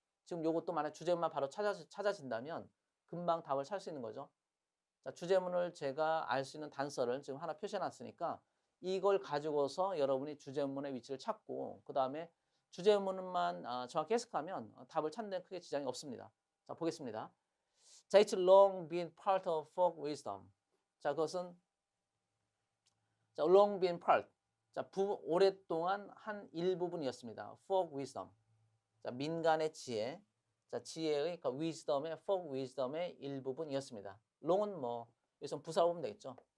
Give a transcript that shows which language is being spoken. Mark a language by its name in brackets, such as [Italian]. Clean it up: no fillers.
[Korean] 지금 요것도 만약 주제문만 바로 찾아진다면 금방 답을 찾을 수 있는 거죠. 자, 주제문을 제가 알 수 있는 단서를 지금 하나 표시해 놨으니까 이걸 가지고서 여러분이 주제문의 위치를 찾고 그 다음에 주제문만 정확히 해석하면 답을 찾는 데 크게 지장이 없습니다. 자, 보겠습니다. [English] 자, it's long been part of folk wisdom. [Korean] 자, 그것은 자, [English] long been part. [Korean] 자, 오랫동안 한 일부분이었습니다. folk wisdom. 자, 민간의 지혜. 자, 지혜의 그러니까 wisdom의 folk wisdom의 일부분이었습니다. long은 뭐 여기서 부사로 보면 되겠죠.